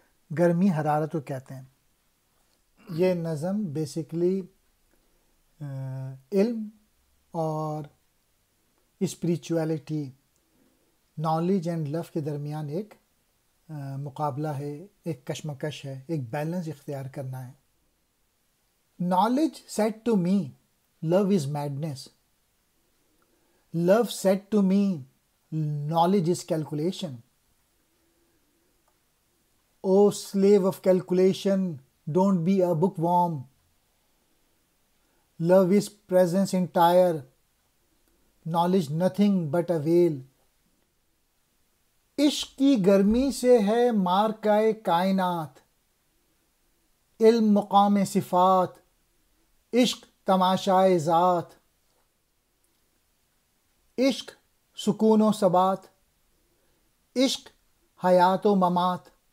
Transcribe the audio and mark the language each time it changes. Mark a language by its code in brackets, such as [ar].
[ur] گرمی حرارت کو کہتے ہیں۔ یہ نظم بیسیکلی علم اور اسپریچویلٹی، [en] knowledge and love [ur] کے درمیان ایک مقابلہ ہے، ایک کشمکش ہے، ایک بیلنس اختیار کرنا ہے۔ [en] Knowledge said to me, love is madness. Love said to me, knowledge is calculation. O slave of calculation, don't be a bookworm. Love is presence entire, knowledge nothing but a veil. [ur] عشق کی گرمی سے ہے مارکائے کائنات، علم مقام صفات، عشق تماشائے ذات۔ عشق سکون و ثبات، عشق حیات و ممات۔